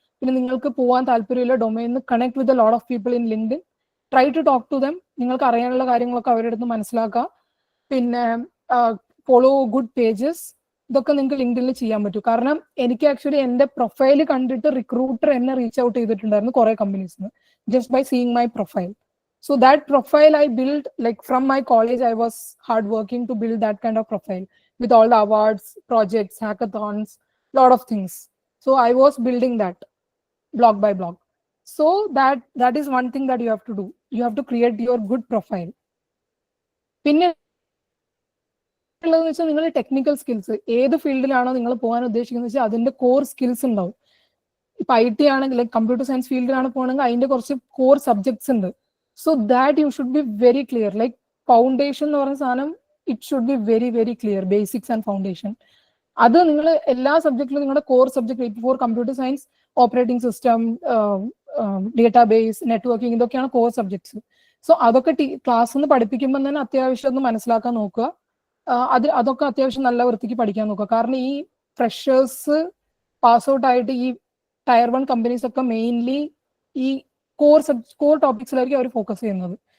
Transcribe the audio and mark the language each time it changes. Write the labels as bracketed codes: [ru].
[ml] പിന്നെ നിങ്ങൾക്ക് പോകാൻ താല്പര്യമുള്ള ഡൊമൈനിൽ [en] Connect with a lot of people in LinkedIn. Try to talk to them. [ml] നിങ്ങൾക്ക് അറിയാനുള്ള കാര്യങ്ങളൊക്കെ അവരുടെ അടുത്ത് മനസ്സിലാക്കുക. പിന്നെ [en] Follow good pages. [ml] ഇതൊക്കെ നിങ്ങൾക്ക് ലിങ്ക്ഡ്ഇനിൽ ചെയ്യാൻ പറ്റും. കാരണം എനിക്ക് ആക്ച്വലി എന്റെ പ്രൊഫൈൽ കണ്ടിട്ട് റിക്രൂട്ടർ എന്നെ റീച്ച് ഔട്ട് ചെയ്തിട്ടുണ്ടായിരുന്നു കുറെ കമ്പനീസിന്, [en] Just by seeing my profile. So that profile I built, like from my college, I was hardworking to build that kind of profile with all the awards, projects, hackathons, lot of things. So I was building that block by block. So that is one thing that you have to do. You have to create your good profile. [ml] പിന്നെ ഉള്ളതെന്ന് വെച്ചാൽ നിങ്ങൾ technical skills, ഏത് ഫീൽഡിലാണോ നിങ്ങൾ പോകാൻ ഉദ്ദേശിക്കുന്നത് വെച്ചാൽ അതിന്റെ കോർ സ്കിൽസ് ഉണ്ടാവും. ഇപ്പൊ IT ആണെങ്കിൽ, ലൈക്ക് കമ്പ്യൂട്ടർ സയൻസ് ഫീൽഡിലാണ് പോകണമെങ്കിൽ അതിന്റെ കുറച്ച് കോർ സബ്ജക്ട്സ് ഉണ്ട്. [en] So that you should be very clear. Like foundation [ml] എന്ന് പറയുന്ന സാധനം, [en] it should be very very clear, basics and foundation. [ml] അത് നിങ്ങൾ എല്ലാ സബ്ജക്റ്റിലും നിങ്ങളുടെ core subject, for computer science operating system, database, networking, ഇതൊക്കെയാണ് കോർ സബ്ജക്ട്സ്. സോ അതൊക്കെ ക്ലാസ്സിൽ നിന്ന് പഠിപ്പിക്കുമ്പോൾ തന്നെ അത്യാവശ്യം ഒന്ന് മനസ്സിലാക്കാൻ നോക്കുക. അതൊക്കെ അത്യാവശ്യം നല്ല വൃത്തിക്ക് പഠിക്കാൻ നോക്കുക. കാരണം ഈ ഫ്രഷേഴ്സ് പാസ് ഔട്ട് ആയിട്ട് ഈ ടയർ 1 കമ്പനീസ് ഒക്കെ മെയിൻലി ഈ കോർ ടോപ്പിക്സിലായിരിക്കും അവർ ഫോക്കസ് ചെയ്യുന്നത്.